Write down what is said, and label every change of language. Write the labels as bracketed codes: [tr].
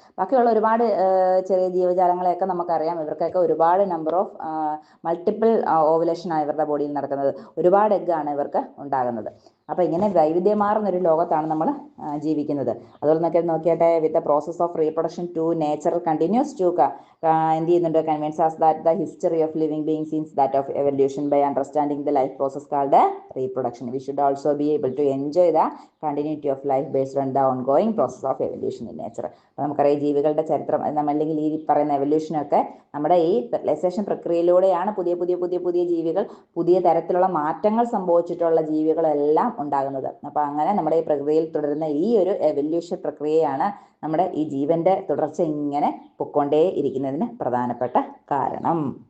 [ml] ബാക്കിയുള്ള ഒരുപാട് ചെറിയ ജീവജാലങ്ങളെയൊക്കെ നമുക്കറിയാം, ഇവർക്കൊക്കെ ഒരുപാട് [en] number of multiple ഓവുലേഷനാണ് [ml] ഇവരുടെ ബോഡിയിൽ നടക്കുന്നത്. ഒരുപാട് എഗ്ഗാണ് ഇവർക്ക് ഉണ്ടാകുന്നത്. അപ്പോൾ ഇങ്ങനെ വൈവിധ്യമാർന്നൊരു ലോകത്താണ് നമ്മൾ ജീവിക്കുന്നത്. അതുപോലെ നോക്കിയാട്ടെ, [en] with the process of reproduction to nature continues to [ml] എന്ത് ചെയ്യുന്നുണ്ട്, [en] Convince us that the history of living beings is that of evolution. By understanding the life process called reproduction, we should also be able to enjoy the continuity of life based on the ongoing process of evolution in nature. [ml] അപ്പോൾ നമുക്കറിയാം ജീവികളുടെ ചരിത്രം അല്ലെങ്കിൽ ഈ പറയുന്ന എവല്യൂഷനൊക്കെ നമ്മുടെ ഈ fertilisation പ്രക്രിയയിലൂടെയാണ് പുതിയ ജീവികൾ, പുതിയ തരത്തിലുള്ള മാറ്റങ്ങൾ സംഭവിച്ചിട്ടുള്ള ജീവികളെല്ലാം ഉണ്ടാകുന്നത്. അപ്പോൾ അങ്ങനെ നമ്മുടെ ഈ പ്രകൃതിയിൽ തുടരുന്ന ഈ ഒരു എവല്യൂഷൻ പ്രക്രിയയാണ് നമ്മുടെ ഈ ജീവന്റെ തുടർച്ച ഇങ്ങനെ പൊക്കോണ്ടേ ഇരിക്കുന്നതിന് പ്രധാനപ്പെട്ട കാരണം.